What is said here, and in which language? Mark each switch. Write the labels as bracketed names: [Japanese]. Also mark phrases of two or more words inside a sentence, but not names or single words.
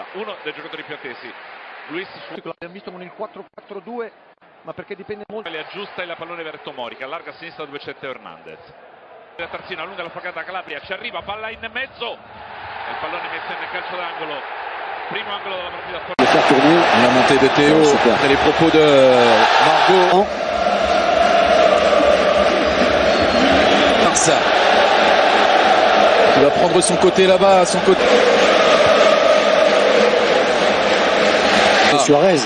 [Italian] Uno dei giocatori più attesi, Luis Suarez. L'abbiamo visto con il 4-4-2, ma perché dipende molto. Le aggiusta il pallone per Tomori, che allarga a sinistra dove c'è Teo Hernandez. La terzina lunga la facata Calabria, ci arriva, palla in mezzo, e il pallone messo in calcio d'angolo, primo angolo della partita. [French] La montée de Théo, après les propos de Margot. Barça qui va prendre son côté là-bas, son côté. Suarez.